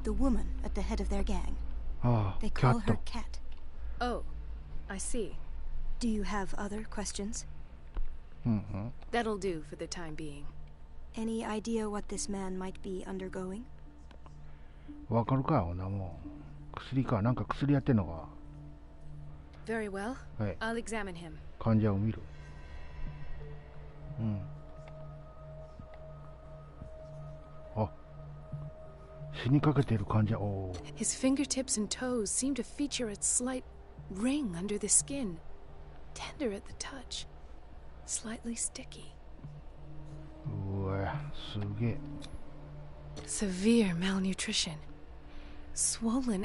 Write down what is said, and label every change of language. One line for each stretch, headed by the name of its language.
English: the woman at the head of their gang.
Japanese: ああ、
English: They
Japanese: キャ
English: call
Japanese: ット
English: her。 Cat. Oh, I see. Do you have other questions?
Japanese: うんうん。
English: That'll do for the time being. Any idea what this man might be undergoing?
Japanese: わかるか、ほんなもう。薬か、なんか薬やってんのか。
English: Very well.
Japanese: はい、
English: I'll examine him.
Japanese: 患者を見る。あ、死にかけている患者。おー。
English: His fingertips and toes seem to feature a slight ring under the skin. Tender at the touch. Slightly sticky.
Japanese: うわ、すげえ。
English: Severe malnutrition. Swollen